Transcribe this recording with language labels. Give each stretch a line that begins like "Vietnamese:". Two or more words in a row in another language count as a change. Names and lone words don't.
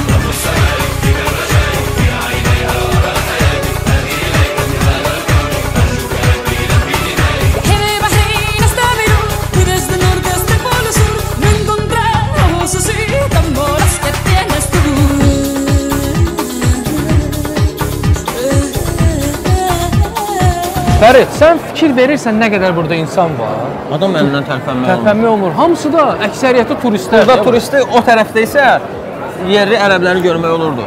Spanish: De Bahrein hasta Beirut y desde el norte hasta el polo sur, no encontramos así tambores que tienes tú.
Azerbaijani: Fərid, sən fikir verirsən nə qədər burada insan var? Adam əlindən Tərpənmə olmur. Hamısı da, əksəriyyəti turistlər. Burada turisti o tərəfdə isə yerli ərəbləri görmək olurdu.